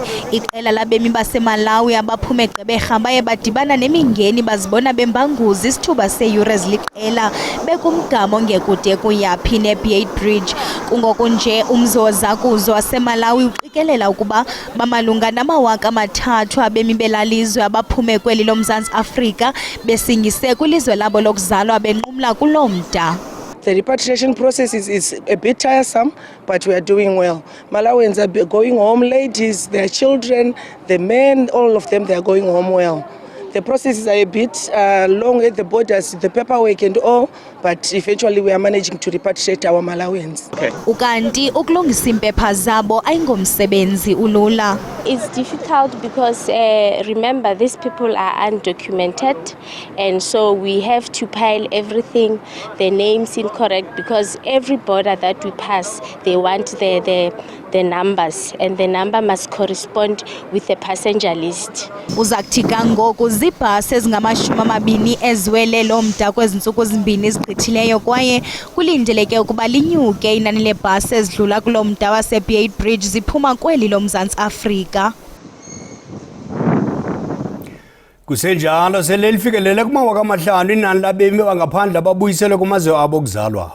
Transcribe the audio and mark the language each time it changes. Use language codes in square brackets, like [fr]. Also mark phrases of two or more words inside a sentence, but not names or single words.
[xh] Iqela labemi baseMalawi abaphuma eGqeberha baye badibana nemingeni bazibona bembanguza isithuba seyure eziliqela bekumgama ngekude kuyaphi neBay Bridge. Kungoku nje umzozakuzo waseMalawi uqikelela ukuba bamalunga nama-3,000 abemi belalizwe abaphume kweli loMzantsi Afrika besingise kwilizwe labo lokuzalwa benqumla kuloo mda. [en] The repatriation process is a bit tiresome, but we are doing well. Malawians are going home, ladies, their children, the men, all of them, they are going home well. The processes are a bit long at the borders, the paperwork and all, but eventually we are managing to repatriate our Malawians. Okay. [xh] Ukanti ukulungisa impepha zabo ayingomsebenzi ulula. [en] It's difficult because remember these people are undocumented, and so we have to pile everything, the names incorrect, because every border that we pass they want the numbers, and the number must correspond with the passenger list. [xh] Uzakuthika ngoku zibhasi ezingama-20 eziwele lo mda kwezi ntsuku zimbini ezigqithileyo kwaye kulindeleke ukuba linyuke inani leebhasi ezidlula kulo mda waseBay Bridge ziphuma kweli loMzantsi Afrika. Kusenjalo sele lifikelele kumawaka amahlanu inani labemi bangaphandle babuyisele kumazwe abo okuzalwa.